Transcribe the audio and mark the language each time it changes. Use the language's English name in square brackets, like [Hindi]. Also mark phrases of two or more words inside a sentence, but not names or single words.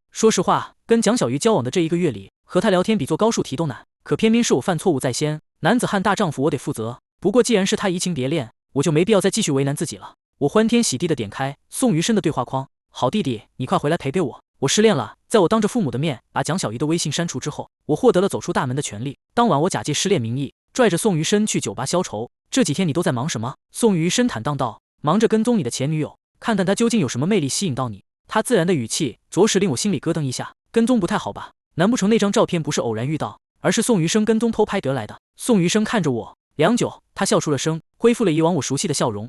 [Chinese] 說實話，跟蔣小魚交往的這1個月裡，和他聊天比做高數題都難，可偏偏是我犯錯誤在先，男子漢大丈夫，我得負責。不過既然是他移情別戀，我就沒必要再繼續為難自己了。我歡天喜地地點開宋餘生的對話框，好弟弟，你快回來陪陪我，我失戀了。在我當着父母的面把蔣小魚的微信刪除之後，我獲得了走出大門的權利。當晚我假借失戀名義，拽着宋餘生去酒吧消愁。這幾天你都在忙什麼？宋餘生坦蕩道，忙着跟蹤你的前女友，看看她究竟有什麼魅力吸引到你。他自然的語氣着實令我心裡咯噔一下，跟蹤不太好吧？難不成那張照片不是偶然遇到，而是宋餘生跟蹤偷拍得來的？宋餘生看着我良久，他笑出了聲，恢復了以往我熟悉的笑容。